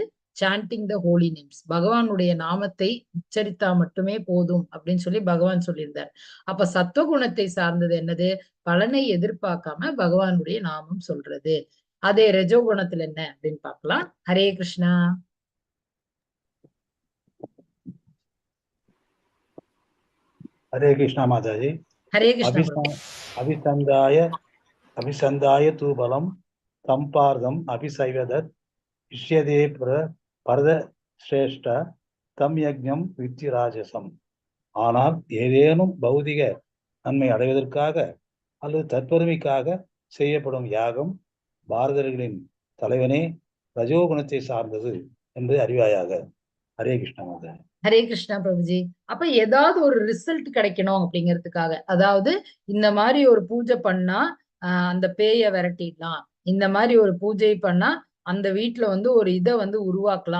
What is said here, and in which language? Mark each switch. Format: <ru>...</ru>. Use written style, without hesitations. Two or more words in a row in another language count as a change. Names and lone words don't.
<en>chanting the holy names.</en> <ta>பகவானுடைய நாமத்தை உச்சரித்தா மட்டுமே போதும் அப்படின்னு சொல்லி பகவான் சொல்லியிருந்தார். அப்ப சத்துவகுணத்தை சார்ந்தது என்னது? பலனை எதிர்பார்க்காம பகவானுடைய நாமம் சொல்றது. அதே ரஜோகுணத்துல என்ன அப்படின்னு பார்க்கலாம். ஹரே கிருஷ்ணா.</ta> <hi>हरे कृष्णा माताजी। हरे कृष्णा।</hi> <sa>अभिसंधाय तु बलम संपार्दम अभिसैवदत् इष्यते परद श्रेष्ठ तम यज्ञम वित्ति राजसम.</sa> <ta>ஆனால் ஏதேனும் பௌதிக நன்மை அடைவதற்காக அல்லது தற்பெருமைக்காக செய்யப்படும் யாகம் பாரதர்களின் தலைவனே ரஜோகுணத்தை சார்ந்தது என்று அறிவாயாக. ஹரே கிருஷ்ணா மாதா. ஹரே கிருஷ்ணா பிரபுஜி. அப்ப ஏதாவது ஒரு ரிசல்ட் கிடைக்கணும் அப்படிங்கிறதுக்காக, அதாவது இந்த மாதிரி ஒரு பூஜை பண்ணா அந்த பேய விரட்டிடலாம், இந்த மாதிரி ஒரு பூஜை பண்ணா அந்த வீட்டுல வந்து ஒரு இதை வந்து உருவாக்கலாம்.</ta>